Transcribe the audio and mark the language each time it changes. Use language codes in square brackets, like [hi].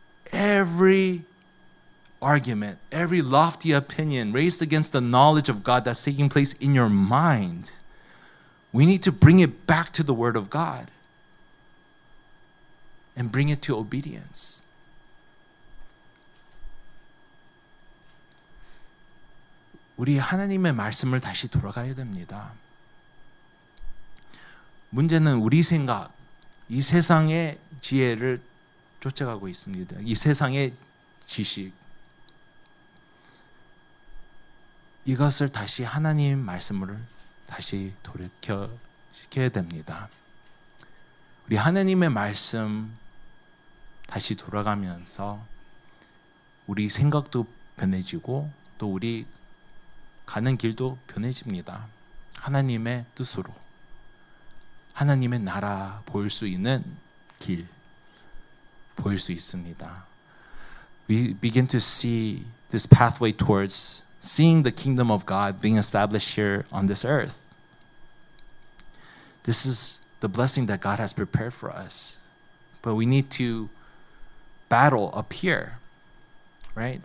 [en] Every argument, every lofty opinion raised against the knowledge of God that's taking place in your mind, we need to bring it back to the Word of God and bring it to obedience. [ko] 우리 하나님의 말씀을 다시 돌아가야 됩니다. 문제는 우리 생각, 이 세상의 지혜를 쫓아가고 있습니다. 이 세상의 지식. 이것을 다시 하나님 말씀을 다시 돌이켜시켜야 됩니다. 우리 하나님의 말씀 다시 돌아가면서 우리 생각도 변해지고 또 우리 가는 길도 변해집니다. 하나님의 뜻으로. 하나님의 나라 보일 수 있는 길 보일 수 있습니다. [en] We begin to see this pathway towards seeing the kingdom of God being established here on this earth. This is the blessing that God has prepared for us. But we need to battle up here, right?